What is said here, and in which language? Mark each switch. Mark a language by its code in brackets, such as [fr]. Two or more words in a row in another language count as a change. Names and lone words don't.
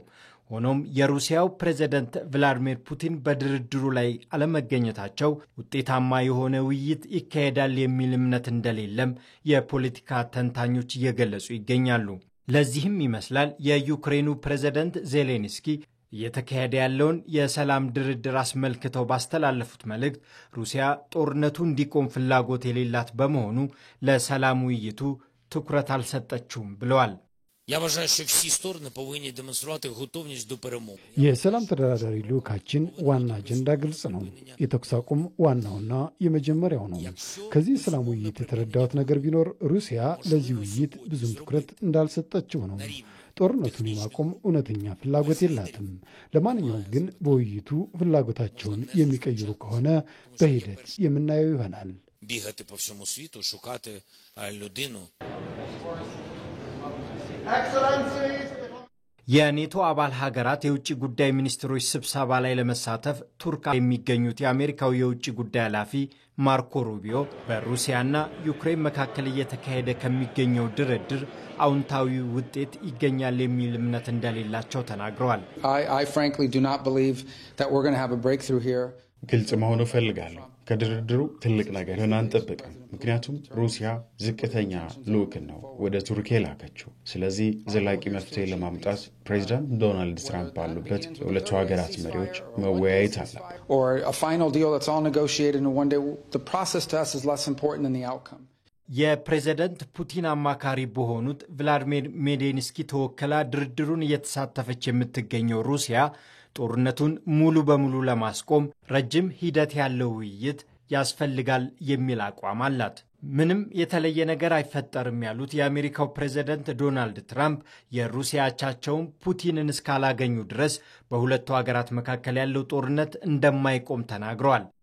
[am] ሆኖም የሩሲያው ፕሬዝዳንት ቭላዲሚር ፑቲን በድርድሩ ላይ አለመገኘታቸው ውጤታማ የሆነ ውይይት ይካሄዳል የሚል እምነት እንደሌለም የፖለቲካ ተንታኞች እየገለጹ ይገኛሉ። ለዚህም ይመስላል የዩክሬኑ ፕሬዝዳንት ዜሌንስኪ እየተካሄደ ያለውን የሰላም ድርድር አስመልክተው ባስተላለፉት መልእክት ሩሲያ ጦርነቱ እንዲቆም ፍላጎት የሌላት በመሆኑ ለሰላም ውይይቱ ትኩረት አልሰጠችውም ብለዋል። [uk] Я вважаю, що всі сторони повинні демонструвати готовність до перемог. [am] የሰላም ተደራዳሪ ልዑካችን ዋና አጀንዳ ግልጽ ነው። የተኩስ አቁም ዋናውና የመጀመሪያው ነው። ከዚህ ሰላም ውይይት የተረዳሁት ነገር ቢኖር ሩሲያ ለዚህ ውይይት ብዙም ትኩረት እንዳልሰጠችው ነው። ጦርነቱን የማቆም እውነተኛ ፍላጎት የላትም። ለማንኛውም ግን በውይይቱ ፍላጎታቸውን የሚቀይሩ ከሆነ በሂደት የምናየው ይሆናል። [uk] Бігати по всьому світу, шукати людину. [am] የኔቶ አባል ሀገራት የውጭ ጉዳይ ሚኒስትሮች ስብሰባ ላይ ለመሳተፍ ቱርክ የሚገኙት የአሜሪካው የውጭ ጉዳይ ኃላፊ ማርኮ ሩቢዮ በሩሲያና ዩክሬን መካከል እየተካሄደ ከሚገኘው ድርድር አውንታዊ ውጤት ይገኛል የሚል እምነት እንደሌላቸው ተናግረዋል። [en] I frankly do not believe that we're going to have a breakthrough here. [am] ግልጽ መሆኑ ፈልጋለሁ። ከድርድሩ ትልቅ ነገር አንጠብቅም። ምክንያቱም ሩሲያ ዝቅተኛ ልዑክን ነው ወደ ቱርክ ላከችው። ስለዚህ ዘላቂ መፍትሄ ለማምጣት ፕሬዝዳንት ዶናልድ ትራምፕ ባሉበት የሁለቱ ሀገራት መሪዎች መወያየት አለበት። [en] Or a final deal that's all negotiated in one day. The process to us is less important than the outcome. [am] የፕሬዝዳንት ፑቲን አማካሪ በሆኑት ቭላዲሚር ሜዴንስኪ ተወከላ ድርድሩን እየተሳተፈች የምትገኘው ሩሲያ ጦርነቱን ሙሉ በሙሉ ለማስቆም ረጅም ሂደት ያለው ውይይት ያስፈልጋል የሚል አቋም አላት። ምንም የተለየ ነገር አይፈጠርም ያሉት የአሜሪካው ፕሬዝዳንት ዶናልድ ትራምፕ የሩሲያ አቻቸውን ፑቲንን እስካላገኙ ድረስ በሁለቱ ሀገራት መካከል ያለው ጦርነት እንደማይቆም ተናግረዋል።